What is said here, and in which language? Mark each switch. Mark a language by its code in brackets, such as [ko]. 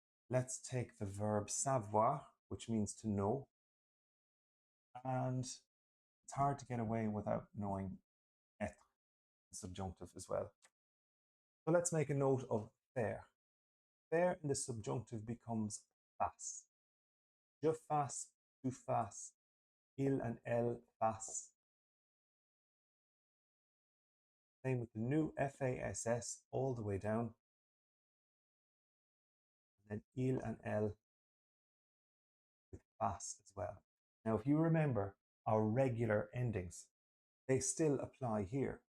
[en] Let's take the verb savoir, which means to know. And it's hard to get away without knowing être, the subjunctive as well. So let's make a note of faire. Faire in the subjunctive becomes fasse. [fr] Je fasse, tu fasses, il [en] and [fr] elle fasse. [en] Same with the nu, FASS, all the way down. And then il and elle with fasse as well. Now, if you remember our regular endings, they still apply here.